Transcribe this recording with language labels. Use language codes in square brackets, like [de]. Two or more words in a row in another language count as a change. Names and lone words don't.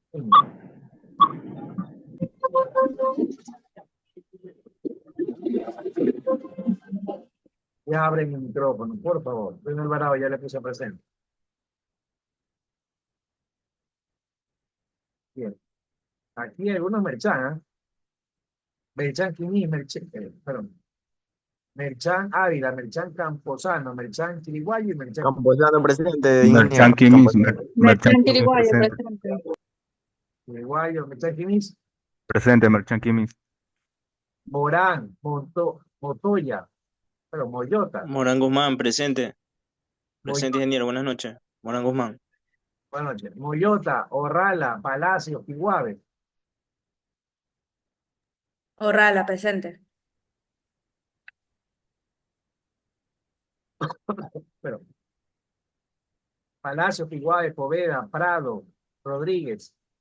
[es] Ya abren el micrófono, por favor. Luis Alvarado ya le puse presente. Bien. Aquí hay algunos Merchan, ¿eh? Merchan Quiní, perdón. Merchan Ávila, Merchan Camposano, Merchan Chiriguayo y Merchan Camposano presente, Merchan ingeniero. Quimis, Camposano. Merchan Quimis Chiriguayo, presente. presente. Chiriguayo, Merchan Quinis, Presente, Merchan Quimis. Morán, Motoya, pero Moyota. Morán Guzmán, presente. Presente, Moy- ingeniero. Buenas noches. Morán Guzmán. Buenas noches. Moyota, Orrala, Palacio, Piguave. Orrala, presente. Pero Palacio, Piguave, Poveda, Prado, Rodríguez,